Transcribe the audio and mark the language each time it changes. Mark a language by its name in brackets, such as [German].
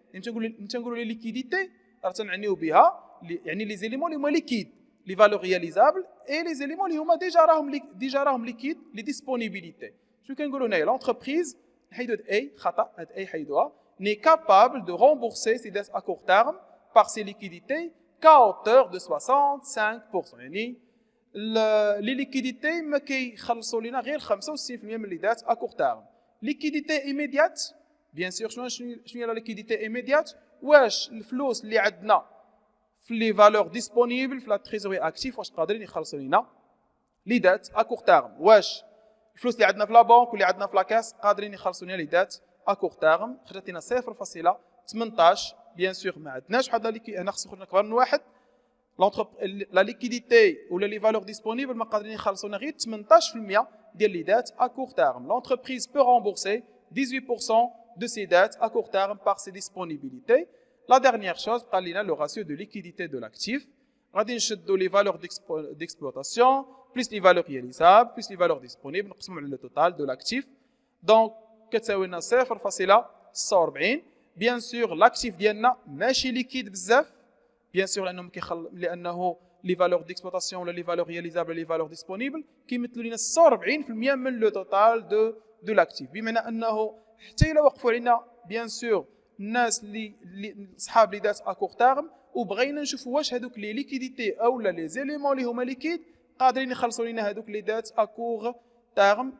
[Arabic] نقولوا لي liquidités راه تنعنيو بها يعني لي زيليمون اللي هما ليكيد لي فالور رياليزابل اي لي زيليمون اللي هما ديجا راهم ليكيد لي ديسپونيبيليتي. شنو كنقولوا هنايا l'entreprise نحيدو هاد اي خطا هاد اي حيدوها [French] n'est capable de rembourser ses dettes à court terme par ses liquidités qu'à hauteur de 65%. [Arabic] يعني لي ليكيديتي ما كيخلصوا لينا غير 65% من لي دات ا كور تيرم. ليكيديتي ايميديات بيان سور شنو هي لا ليكيديتي ايميديات؟ واش الفلوس اللي عندنا في لي فالور ديسپونيبل في لا تريزوري اكتيف واش قادرين يخلصوا لينا لي دات ا كور تيرم؟ واش الفلوس اللي عندنا في لا بنك واللي عندنا في لا كاس قادرين يخلصوا لينا لي دات ا كور تيرم؟ خرجت لنا 0.18. بيان سور ما عندناش واحد هنا خصو يخرج اكبر من 1. لا ليكيديتي ولا لي فالور ديسپونيبل ما قادرين يخلصوا لنا غير 18% ديال لي دات ا كور تيرم. [French] L'entreprise peut rembourser 18% de ses dettes à court terme par ses disponibilités. La dernière chose, [Arabic] قال لنا [French] le ratio de liquidité de l'actif. [Arabic] غادي نشدوا لي فالور d'exploitation plus لي فالور réalisables plus لي فالور disponibles نقسموا على لو توتال دو لاكتيف. دونك كتساوي لنا 0.46. بيان سور لاكتيف ديالنا ماشي ليكيد بزاف بيان سور لانه لي فالور ديكسبلوطاسيون ولا لي فالور رياليزابل لي فالور ديسپونيبل كيمثلوا لنا 46% من لو توتال دو لاكتيف، بمعنى انه حتى الا وقفوا علينا بيان سور الناس اللي صحاب لي دات اكور تيرم وبغينا نشوفوا واش هذوك لي ليكيديتي او لي زيليمون اللي هما ليكيد قادرين يخلصوا لنا هذوك لي دات اكور تيرم.